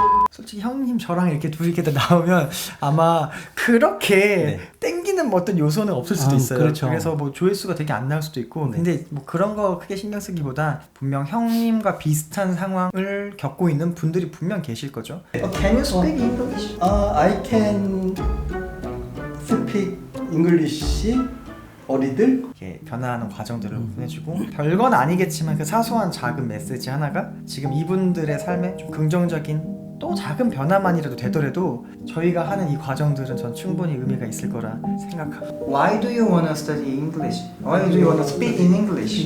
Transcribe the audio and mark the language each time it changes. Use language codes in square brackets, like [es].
[ko] 솔직히 형님 저랑 이렇게 둘이 이렇게 나오면 아마 그렇게 땡기는 뭐 어떤 요소는 없을 수도 있어요. 그렇죠. 그래서 뭐 조회수가 되게 안 나올 수도 있고. 근데 뭐 그런 거 크게 신경 쓰기보다 분명 형님과 비슷한 상황을 겪고 있는 분들이 분명 계실 거죠. [en] Can you speak English? I can speak English a little. [ko] 이렇게 변화하는 과정들을 보내주고 별건 아니겠지만 그 사소한 작은 메시지 하나가 지금 이분들의 삶에 좀 긍정적인 또 작은 변화만이라도 되더라도 저희가 하는 이 과정들은 전 충분히 의미가 있을 거라 생각하고. [en] Why do you wanna study English? Why do you wanna speak in English?